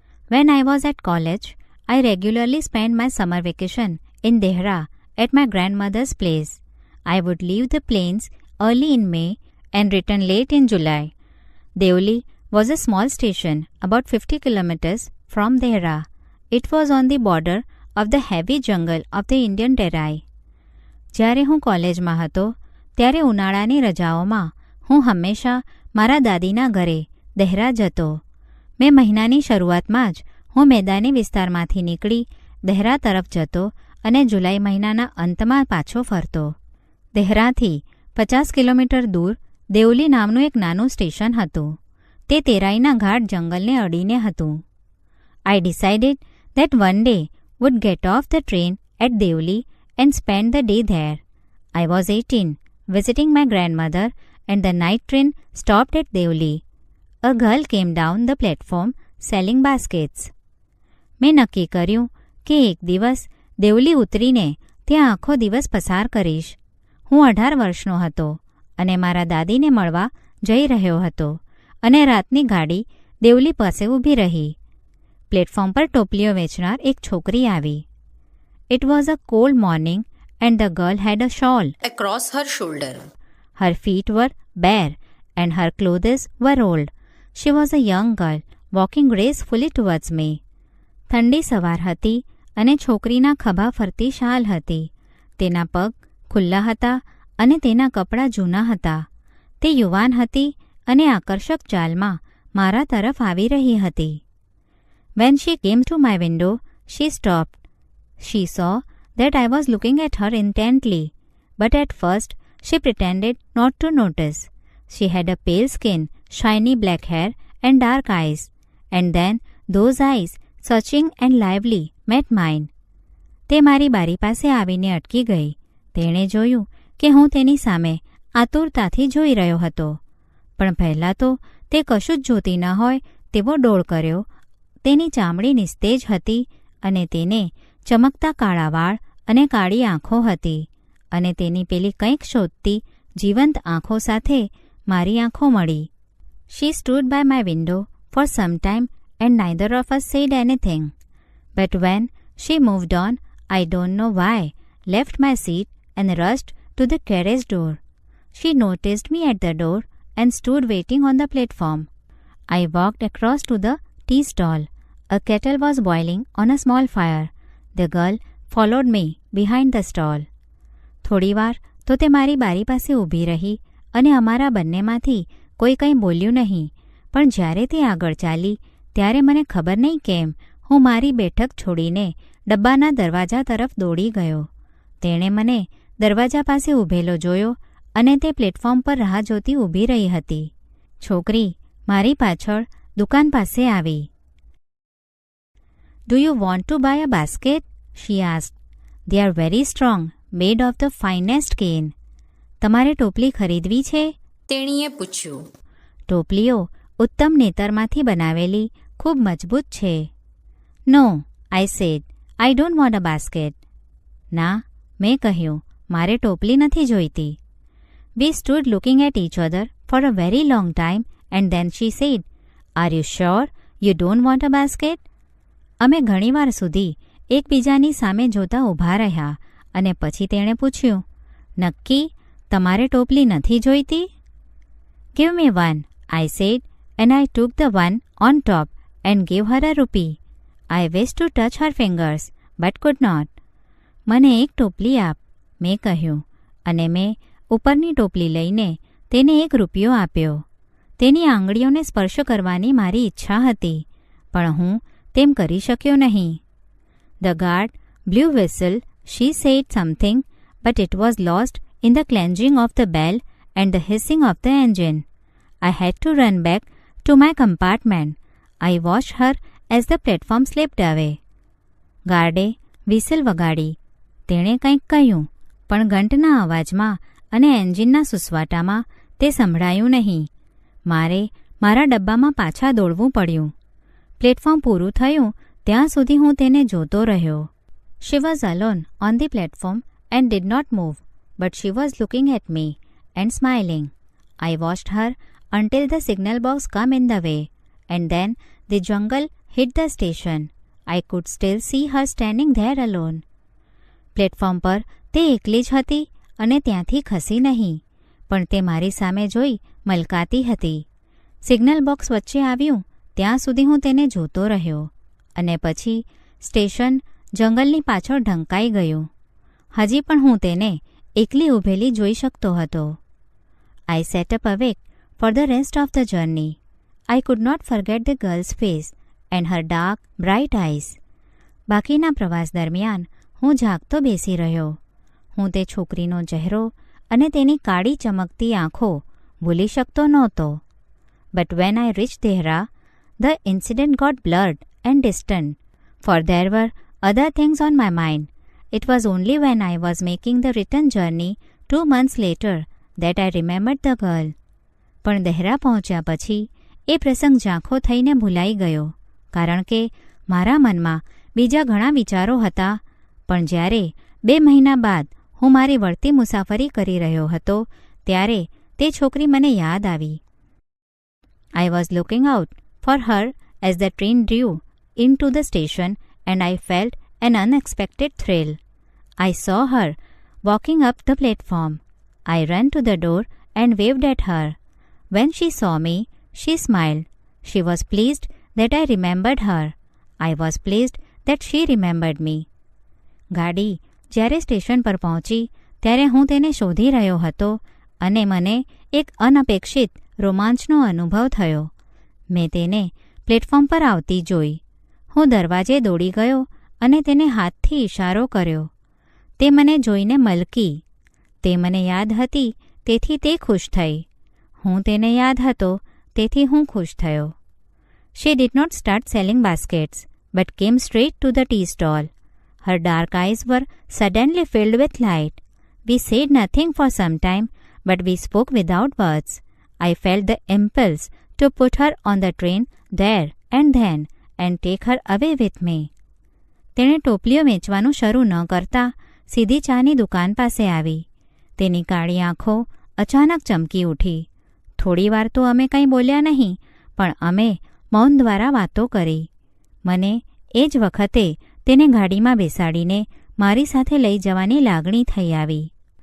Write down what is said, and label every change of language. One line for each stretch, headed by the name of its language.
English: When I was at college, I regularly spent my summer vacation in Dehra at my grandmother's place. I would leave the plains early in May and return late in July. Devli was a small station about 50 kilometers from Dehra. It was on the border of the heavy jungle of the Indian Terai.
Gujarati: જ્યારે હું કોલેજમાં હતો ત્યારે ઉનાળાની રજાઓમાં હું હંમેશા મારા દાદીના ઘરે દહેરા જતો. મે મહિનાની શરૂઆતમાં જ હું મેદાની વિસ્તારમાંથી નીકળી દહેરા તરફ જતો અને જુલાઈ મહિનાના અંતમાં પાછો ફરતો. દહેરાથી 50 કિલોમીટર દૂર દેવલી નામનું એક નાનું સ્ટેશન હતું. તે તેરાઈના ઘાટ જંગલને અડીને હતું.
English: I decided that one day would get off the train at Devli and spend the day there. I was 18, visiting my grandmother, and the night train stopped at Devli. A girl came down the platform selling baskets.
Gujarati: મેં નક્કી કર્યું કે એક દિવસ દેવલી ઉતરીને ત્યાં આખો દિવસ પસાર કરીશ. હું 18 વર્ષનો હતો અને મારા દાદીને મળવા જઈ રહ્યો હતો અને રાતની ગાડી દેવલી પાસે ઊભી રહી. પ્લેટફોર્મ પર ટોપલીઓ વેચનાર એક છોકરી આવી.
English: It was a cold morning and the girl had a shawl across her shoulder. Her feet were bare and her clothes were old. She was a young girl walking gracefully towards me.
Gujarati: ઠંડી સવાર હતી અને છોકરીના ખભા ફરતી શાલ હતી. તેના પગ ખુલ્લા હતા અને તેના કપડાં જૂના હતા. તે યુવાન હતી અને આકર્ષક ચાલમાં મારા તરફ આવી રહી હતી.
English: When she came to my window, she stopped. She saw that I was looking at her intently, but at first she pretended not to notice. She had a pale skin, shiny black hair and dark eyes, and then those eyes, searching and lively, met mine.
Gujarati: તે મારી બારી પાસે આવીને અટકી ગઈ. તેણે જોયું કે હું તેની સામે આતુરતાથી જોઈ રહ્યો હતો, પણ પહેલાં તો તે કશું જ જોતી ન હોય તેવો ડોળ કર્યો. તેની ચામડી નિસ્તેજ હતી અને તેને ચમકતા કાળા વાળ અને કાળી આંખો હતી અને તેની પેલી કંઈક શોધતી જીવંત આંખો સાથે મારી આંખો મળી.
English: She stood by my window for some time and neither of us said anything. But when she moved on, I don't know why, left my seat and rushed to the carriage door. She noticed me at the door and stood waiting on the platform. I walked across to the tea stall. A kettle was boiling on a small fire. The girl followed me behind the stall.
Gujarati: થોડીવાર તો તે મારી બારી પાસે ઊભી રહી અને અમારા બંનેમાંથી કોઈ કંઈ બોલ્યું નહીં, પણ જ્યારે તે આગળ ચાલી ત્યારે મને ખબર નહીં કેમ હું મારી બેઠક છોડીને ડબ્બાના દરવાજા તરફ દોડી ગયો. તેણે મને દરવાજા પાસે ઊભેલો જોયો અને તે પ્લેટફોર્મ પર રાહ જોતી ઊભી રહી હતી. છોકરી મારી પાછળ દુકાન પાસે આવી.
English: Do you want to buy a basket? She asked. They are very strong, made of the finest cane.
Gujarati: તમારે ટોપલી ખરીદવી છે? તેણીએ પૂછ્યું. ટોપલીઓ ઉત્તમ નેતરમાંથી બનાવેલી ખૂબ મજબૂત છે.
English: No, I said. I don't want a basket.
Gujarati: ના, મેં કહ્યું, મારે ટોપલી નથી જોઈતી.
English: We stood looking at each other for a very long time and then she said, Are you sure you don't want a basket?
Gujarati: અમે ઘણીવાર સુધી એકબીજાની સામે જોતા ઊભા રહ્યા અને પછી તેણે પૂછ્યું, નક્કી તમારે ટોપલી નથી જોઈતી?
English: Give me one, I said, and I took the one on top and gave her a rupee. I wished to touch her fingers, but could not.
Gujarati: મને એક ટોપલી આપ, મેં કહ્યું, અને મેં ઉપરની ટોપલી લઈને તેને 1 રૂપિયો આપ્યો. તેની આંગળીઓને સ્પર્શ કરવાની મારી ઈચ્છા હતી, પણ હું તેમ કરી શક્યો નહીં.
English: The guard blew whistle. She said something, but it was lost in the clanging of the bell and the hissing of the engine. I had to run back to my compartment. I watched her as the platform slipped away.
Gujarati: ગાર્ડે whistle વગાડી. તેણે કંઈક કહ્યું, પણ ઘંટના અવાજમાં અને એન્જિનના સુસવાટામાં તે સંભળાયું નહીં. મારે મારા ડબ્બામાં પાછા દોડવું પડ્યું. પ્લેટફોર્મ પૂરું થયું ત્યાં સુધી હું તેને જોતો રહ્યો.
English: She was alone on the platform and did not move, but she was looking at me and smiling. I watched her until the signal box came in the way, and then the jungle hit the station. I could still see her standing there alone.
Gujarati: Platform પર તે એકલી જ હતી અને ત્યાંથી ખસી નહીં, પણ તે મારી સામે જોઈ મલકાતી હતી. સિગ્નલ બોક્સ વચ્ચે આવ્યું ત્યાં સુધી હું તેને જોતો રહ્યો, અને પછી સ્ટેશન જંગલની પાછળ ઢંકાઈ ગયું. હજી પણ હું તેને એકલી ઊભેલી જોઈ શકતો હતો.
English: I sat up awake for the rest of the journey. I could not forget the girl's face and her dark, bright eyes.
Gujarati: બાકીના પ્રવાસ દરમિયાન હું જાગતો બેસી રહ્યો. હું તે છોકરીનો ચહેરો અને તેની કાળી ચમકતી આંખો ભૂલી શકતો નહોતો.
English: But when I reached Dehra, the incident got blurred and distant, for there were other things on my mind. It was only when I was making the return journey 2 months later that I remembered the girl.
Gujarati: પણ દહેરા પહોંચ્યા પછી એ પ્રસંગ ઝાંખો થઈને ભૂલાઈ ગયો, કારણ કે મારા મનમાં બીજા ઘણા વિચારો હતા. પણ જ્યારે 2 મહિના બાદ હું મારી વળતી મુસાફરી કરી રહ્યો હતો ત્યારે તે છોકરી મને યાદ આવી.
English: I was looking out for her as the train drew into the station, and I felt an unexpected thrill. I saw her walking up the platform. I ran to the door and waved at her. When she saw me, she smiled. She was pleased that I remembered her. I was pleased that she remembered me.
Gujarati: ગાડી જ્યારે station પર પહોંચી ત્યારે હું તેને શોધી રહ્યો હતો અને મને એક અનપેક્ષિત રોમાંચનો અનુભવ થયો. મેં તેને પ્લેટફોર્મ પર આવતી જોઈ. હું દરવાજે દોડી ગયો અને તેને હાથથી ઇશારો કર્યો. તે મને જોઈને મલકી. તે મને યાદ હતી તેથી તે ખુશ થઈ. હું તેને યાદ હતો તેથી હું ખુશ થયો.
English: She did not start selling baskets, but came straight to the tea stall. Her dark eyes were suddenly filled with light. We said nothing for some time, but we spoke without words. I felt the impulse to put her on the train there and then and take her away with me.
Gujarati: તેણે ટોપલીઓ વેચવાનું શરૂ ન કરતા સીધી ચાની દુકાન પાસે આવી. તેની કાળી આંખો અચાનક ચમકી ઉઠી. થોડીવાર તો અમે કંઈ બોલ્યા નહીં, પણ અમે મૌન દ્વારા વાતો કરી. મને એ જ વખતે તેને ગાડીમાં બેસાડીને મારી સાથે લઈ જવાની લાગણી થઈ આવી.